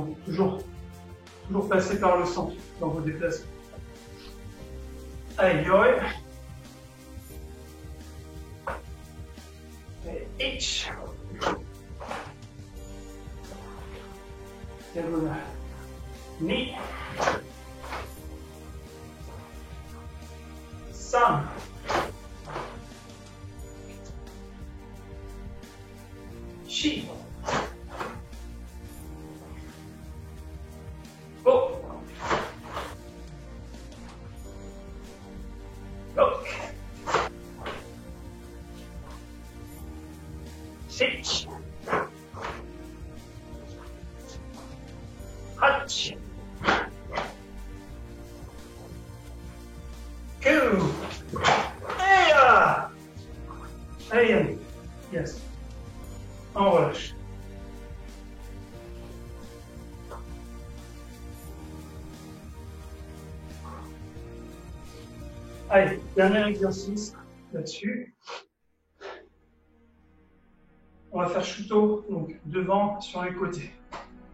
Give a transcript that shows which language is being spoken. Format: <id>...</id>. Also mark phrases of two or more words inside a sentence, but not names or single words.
<fr>Donc toujours passer par le centre dans vos déplacements. Allez, yoi. Et H. Diagonale.</fr> <ja>二。三. Shi. Go. Lock. Sitch. Hatch. Go.</ja> <en>Hey. Yes.</en> <fr>On relâche. Allez, dernier exercice là-dessus. On va faire Shuto, donc devant sur les côtés.</fr>